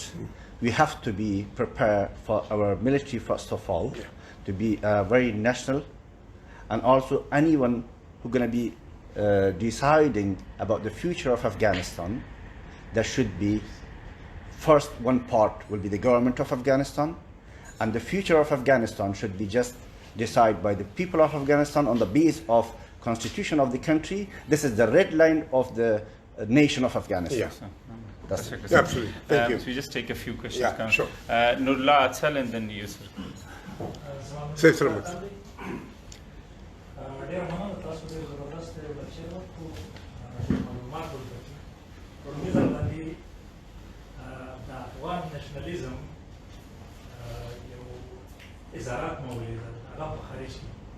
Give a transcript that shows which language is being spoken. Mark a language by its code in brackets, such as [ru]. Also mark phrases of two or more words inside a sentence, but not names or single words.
[en] We have to be prepared for our military, first of all, to be very national, and also anyone who's going to be deciding about the future of Afghanistan, there should be, first one part will be the government of Afghanistan, and the future of Afghanistan should be just decided by the people of Afghanistan on the basis of constitution of the country. This is the red line of the nation of Afghanistan. Yeah. That's Dr. it. Qasim. Absolutely. Thank you. So we just take a few questions. Yeah, Come. sure. Nurullah Atsal and then Yusuf. Say salaam. [ps] ډېر مننه تاسو ډېر زبردست لکچر وکړو معلومات ورکړي په دې ځل باندې د افغان نېشنلیزم یو اظهارات مو ولیدل هغه په خارج کې